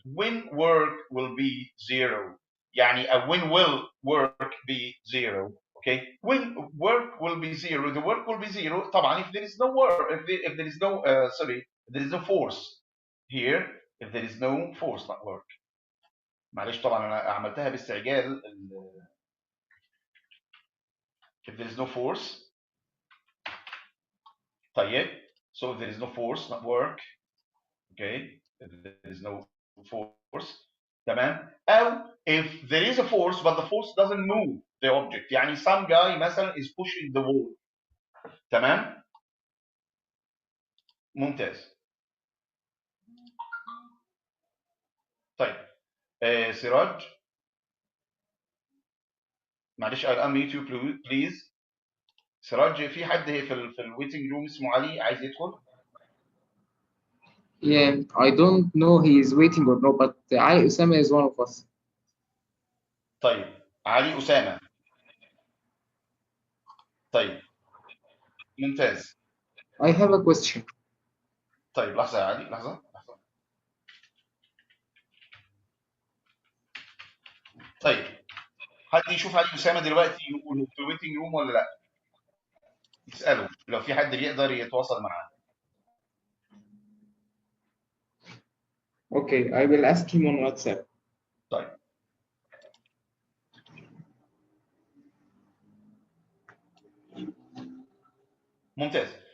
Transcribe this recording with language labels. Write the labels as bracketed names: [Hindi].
[English] When work will be zero, يعني when will work be zero? Okay, when work will be zero, the work will be zero. طبعا if there is no work, if there is no sorry, if there is no force here, if there is no force not work. [Arabic] معلش طبعا انا عملتها باستعجال. [English] If there is no force, طيب, so if there is no force not work, okay, if there is no force, تمام, او if there is a force but the force doesn't move the object, يعني some guy مثلا is pushing the wall, [Arabic] تمام, ممتاز. طيب سراج, معلش [English] I'll unmute you please. [Arabic] سراج, في حد في الويتنج روم اسمه علي عايز يدخل؟ [English] Yeah, I don't know he is waiting or not, but Ali Usama is one of us. [Arabic] طيب علي أسامة. طيب ممتاز. [English] I have a question. [Arabic] طيب لحظة يا علي, لحظة. طيب حد يشوف علي أسامة دلوقتي يقول في الويتنج روم ولا لا؟ يسأله لو في حد بيقدر يتواصل معاه. [English] Okay, I will ask him on WhatsApp. [Arabic] طيب ممتاز.